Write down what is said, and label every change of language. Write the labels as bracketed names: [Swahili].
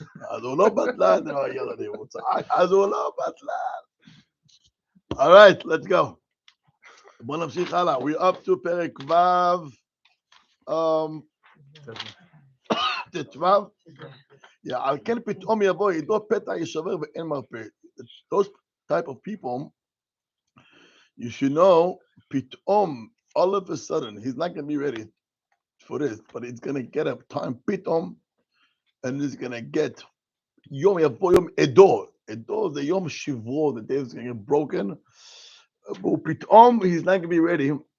[Hebrew] אז הוא לא בטלן, ילדים, הוא צעק, אז הוא לא בטלן. [English] All right, let's go. [Hebrew] בוא נמשיך הלאה. [English] We're up to [Hebrew] פרק ו' ט"ו. על כן פתאום יבוא עידו פתע ישבר ואין מרפא. [English] Those type of people, you should know, [Hebrew] פתאום, [English] all of a sudden, he's not going to be ready for this, but he's going to get a time, פתאום, and he's going to get, [Hebrew] יום יבוא יום עדו. עדו זה יום שברו, [English] the day is going to get broken. [Hebrew] פתאום, [English] he's not going to be ready.